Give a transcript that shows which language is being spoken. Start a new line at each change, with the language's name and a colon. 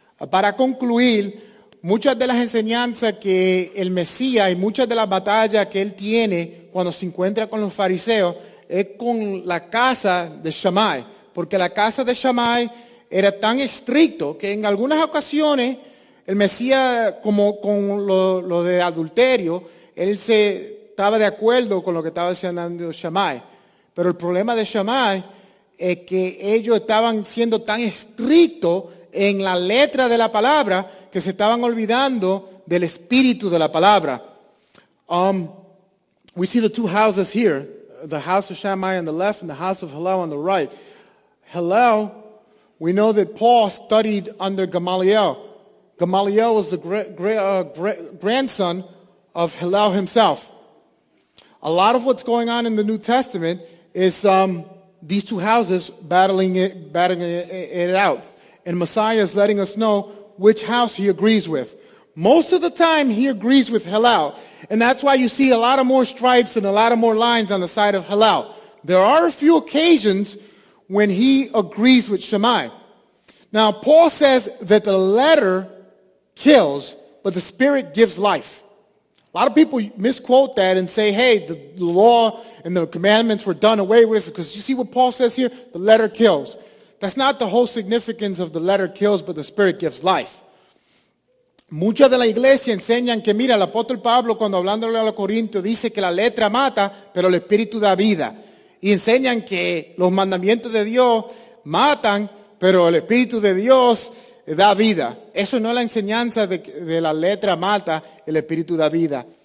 Spanish: Para concluir, muchas de las enseñanzas que el Mesías y muchas de las batallas que él tiene cuando se encuentra con los fariseos es con la casa de Shammai, porque la casa de Shammai era tan estricto que en algunas ocasiones el Mesías, como con lo de adulterio, él estaba de acuerdo con lo que estaba diciendo Shammai. Pero el problema de Shammai es que ellos estaban siendo tan estrictos en la letra de la palabra que se estaban olvidando del espíritu de la palabra.
English: We see the two houses here, the house of Shammai on the left and the house of Hillel on the right. Hillel, we know that Paul studied under Gamaliel. Gamaliel was the grandson of Hillel himself. A lot of what's going on in the New Testament is these two houses battling it out. And Messiah is letting us know which house he agrees with. Most of the time he agrees with Hillel. And that's why you see a lot of more stripes and a lot of more lines on the side of Hillel. There are a few occasions when he agrees with Shammai. Now, Paul says that the letter kills, but the spirit gives life. A lot of people misquote that and say, hey, the law and the commandments were done away with, because you see what Paul says here? The letter kills. That's not the whole significance of the letter kills, but the spirit gives life.
Spanish: Muchas de la iglesia enseñan que, mira, el apóstol Pablo, cuando hablándole a los Corintios, dice que la letra mata, pero el espíritu da vida. Y enseñan que los mandamientos de Dios matan, pero el Espíritu de Dios da vida. Eso no es la enseñanza de la letra mata, el Espíritu da vida.